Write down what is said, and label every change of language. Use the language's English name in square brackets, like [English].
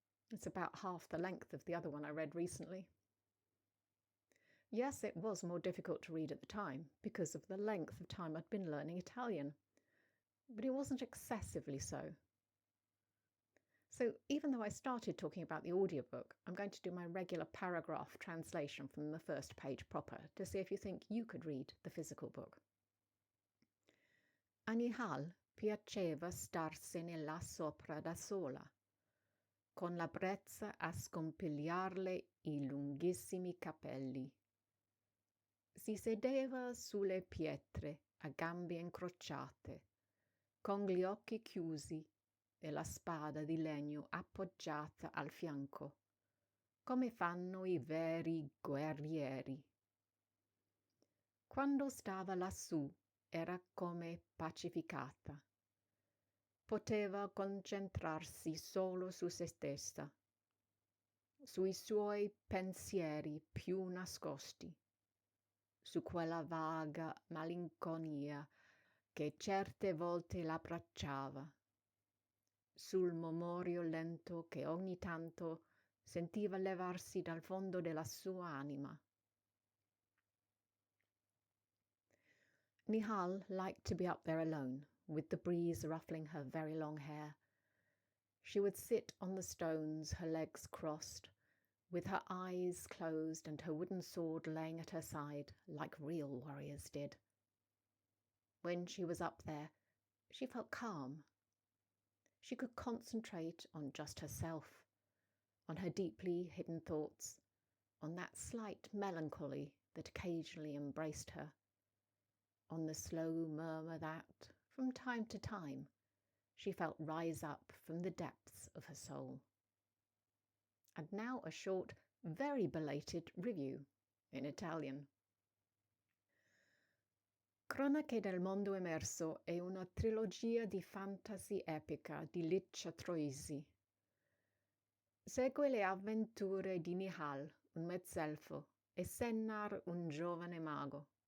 [English] It's about half the length of the other one I read recently. Yes, it was more difficult to read at the time because of the length of time I'd been learning Italian, but it wasn't excessively so. So even though I started talking about the audiobook, I'm going to do my regular paragraph translation from the first page proper to see if you think you could read the physical book. [Italian] A Nihal piaceva starsene là sopra da sola, con la brezza a scompigliarle i lunghissimi capelli. Si sedeva sulle pietre a gambe incrociate, con gli occhi chiusi e la spada di legno appoggiata al fianco, come fanno i veri guerrieri. Quando stava lassù era come pacificata. Poteva concentrarsi solo su se stessa, sui suoi pensieri più nascosti, su quella vaga malinconia che certe volte l'abbracciava, sul mormorio lento che ogni tanto sentiva levarsi dal fondo della sua anima. [English] Nihal liked to be up there alone, with the breeze ruffling her very long hair. She would sit on the stones, her legs crossed, with her eyes closed and her wooden sword laying at her side, like real warriors did. When she was up there, she felt calm. She could concentrate on just herself, on her deeply hidden thoughts, on that slight melancholy that occasionally embraced her, on the slow murmur that, from time to time, she felt rise up from the depths of her soul. And now a short, very belated review in Italian. [Italian] Cronache del mondo emerso è una trilogia di fantasy epica di della Troisi. Segue le avventure di Nihal, un mezzelfo, e Sennar, un giovane mago.